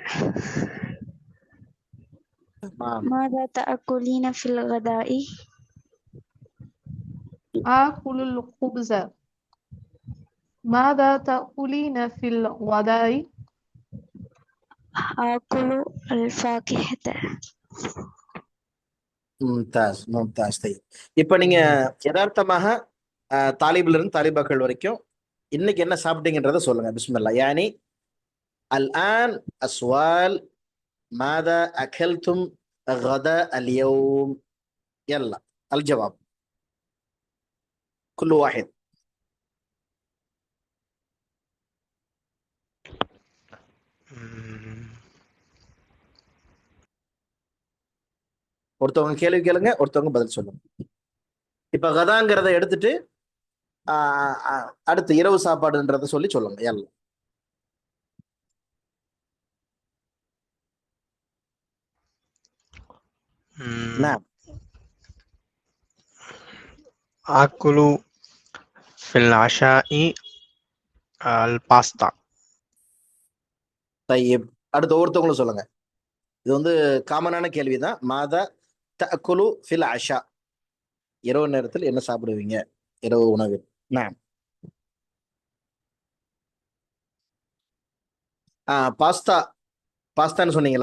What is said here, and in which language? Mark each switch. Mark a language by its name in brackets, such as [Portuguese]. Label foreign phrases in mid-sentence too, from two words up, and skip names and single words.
[Arabic] تمام. ماذا تأكلين في الغداء؟ آكل الخبز. ماذا تأكلين في الغداء؟ آكل الفاكهة. ممتاز ممتاز. [Tamil] இப்ப நீங்க யதார்த்தமாக தாலிபில இருந்து தாலிபாக்கள் வரைக்கும் இன்னைக்கு என்ன சாப்பிட்டீங்கன்றத சொல்லுங்க. [Arabic] بسم الله. يعني الآن السؤال ماذا أكلتم غدا اليوم. يلا الجواب كل واحد. [Tamil] ஒருத்தவங்க கேள்வி கேளுங்க, ஒருத்தவங்க பதில் சொல்லுங்க. இப்ப கதாங்கிறத எடுத்துட்டு அடுத்து இரவு சாப்பாடுன்றத சொல்லி சொல்லுங்க. எல்லாம் [Arabic] آكل في العشاء الباستا. [Tamil] طيب அடுத்து ஒவ்வொருத்தவங்களும் சொல்லுங்க. இது வந்து காமனான கேள்விதான். [Arabic] ماذا تأكل في العشاء, [Tamil] இரவு நேரத்தில் என்ன சாப்பிடுவீங்க, இரவு உணவு. நான் பாஸ்தா. பாஸ்தான்னு சொன்னீங்களா?